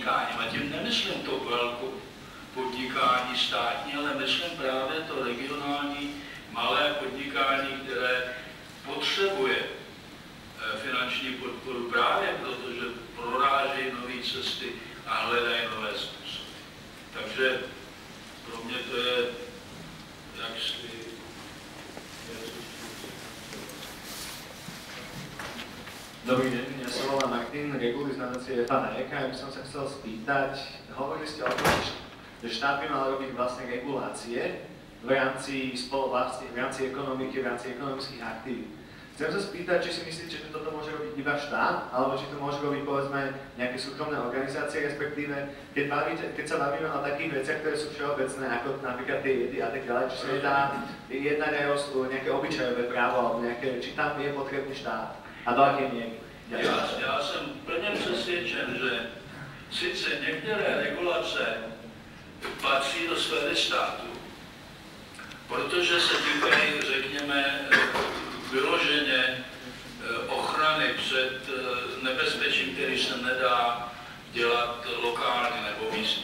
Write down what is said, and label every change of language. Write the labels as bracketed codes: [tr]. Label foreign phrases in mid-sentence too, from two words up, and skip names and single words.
[cs] A tím nemyslím to velké podnikání státní, ale myslím právě to regionální malé podnikání, které potřebuje finanční podporu právě protože prorážejí nové cesty a hledají nové způsoby. Takže pro mě to je jaksi [sk] Dobrý deň, ja sa volám Martin Regulis z nadácie FANEK a ja by som sa chcel spýtať, hovorili ste o tom, že štát by mal robiť vlastne regulácie v rámci v rámci ekonomiky, v rámci ekonomických aktivít. Chcem sa spýtať, či si myslíte, že toto môže robiť iba štát, alebo či to môže robiť, povedzme, nejaké súkromné organizácie, respektíve, keď sa bavíme o takých veciach, ktoré sú všeobecné, ako napríklad tie jedy a tak ďalej, či sa nedá jednať aj o nejaké obyčajové právo, alebo nejaké, či tam je potrebný štát a do akej miery. [cs] Já jsem plně přesvědčen, že sice některé regulace patří do sféry státu, protože se týkají, řekněme, vyloženě ochrany před nebezpečím, který se nedá dělat lokálně nebo místně.